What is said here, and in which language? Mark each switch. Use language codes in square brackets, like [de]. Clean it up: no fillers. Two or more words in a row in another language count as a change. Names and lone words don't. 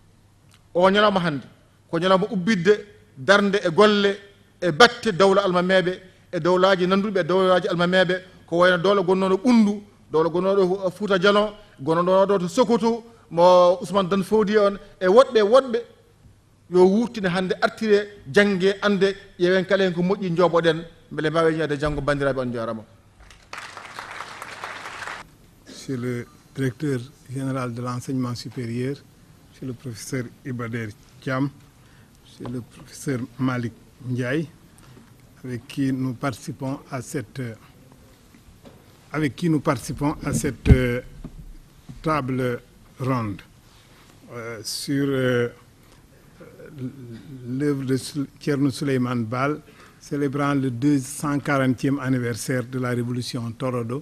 [ff] O ñalawma hande ko ñalawma ubbidde darde e golle e batte dowla almameɓe e dowlaji nanduɓe e dowlaji almameɓe ko wayno dowla gonnoɗo Ɓundu dowla gonnoɗo Fouta Djalon gonnoɗo to Sokoto mo Ousmane Dan Fodi on e woɗɓe yo wurtine hande artire jangge ande ƴeewen kala hen ko moƴƴi jooɓoɗen beele mbawi ñande janggo bandiraɓe on jarama. [fr] Monsieur le directeur général de l'enseignement supérieur, monsieur le professeur Iba Der Thiam, monsieur le professeur Malick Ndiaye, avec qui nous participons à cette table ronde sur l'œuvre de Thierno Souleymane Baal, célébrant le 240e anniversaire de la révolution Torodo.